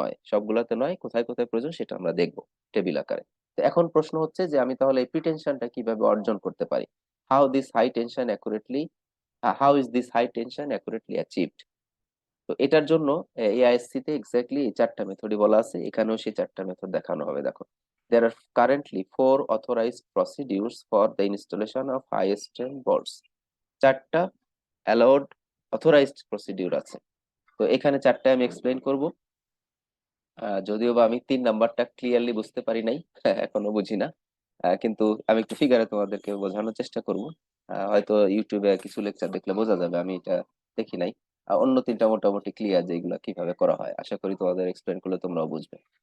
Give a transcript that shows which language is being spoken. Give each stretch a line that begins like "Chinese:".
Bangla: সবগুলাতে নয়, কোথায় কোথায় প্রয়োজন সেটা আমরা দেখবো টেবিল আকারে। তো এখন প্রশ্ন হচ্ছে যে আমি তাহলে এই প্রিটেনশনটা কিভাবে অর্জন করতে পারি,
English: How this high tension accurately how is this high tension accurately achieved.
Bangla: তো এটার জন্য এআইএসসি তে এক্স্যাক্টলি এই 4টা মেথডই বলা আছে, এখানেও সেই 4টা মেথড দেখানো হবে।
English: দেখো, there are currently 4 authorized procedures for the installation of high strength bolts.
Bangla: 4টা
English: allowed authorized procedure
Bangla: আছে। তো এখানে 4টা আমি এক্সপ্লেইন করব। যদিও বা আমি 3 নাম্বারটা ক্লিয়ারলি বুঝতে পারি নাই, এখনো বুঝি না, কিন্তু আমি একটু ফিগারে তোমাদেরকে বোঝানোর চেষ্টা করব। হয়তো ইউটিউবে কিছু লেকচার দেখলে বোঝা যাবে, আমি এটা দেখি নাই। অন্য 3টা মোটামুটি ক্লিয়ার, যেগুলো কিভাবে করা হয় আশা করি তোমাদের এক্সপ্লেন করলে তোমরাও বুঝবে।